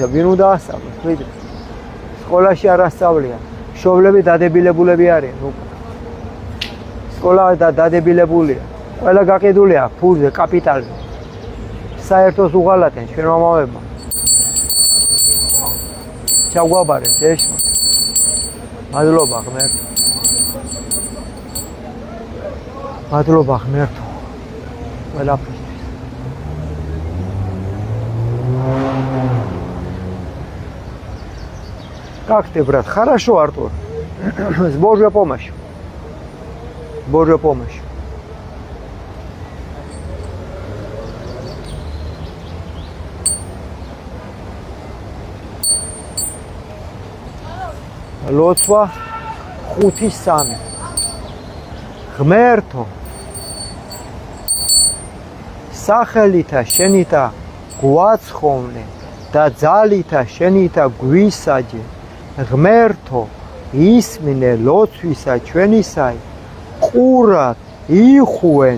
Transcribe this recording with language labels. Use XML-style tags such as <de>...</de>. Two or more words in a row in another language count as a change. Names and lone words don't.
<ka>ვინ უნდა ასწავლოს ვიდრე სკოლაში არ ასწავლიან მშობლები დადებილებულები არიან უკვე სკოლა და დადებილებულია ყველა გაყიდულია ფულზე კაპიტალზე საერთოს უღალატენ ჩვენ მამამებმა ჩაგვაბარეს ეშმო მადლობა ღმერთო მადლობა ღმერთო ყველაფერს</ka> <ru>Как ты, брат? Хорошо, Артур. С Божьей помощью. С Божьей помощью.</ru> <ka>Лოცვა 5:3. ღმერთო სახელითა შენითა გვაცხოვნე და ძალითა შენითა გვისაჯე ღმერთო ისმინე ლოცვისა ჩვენისაი ყურად იხუენ</ka>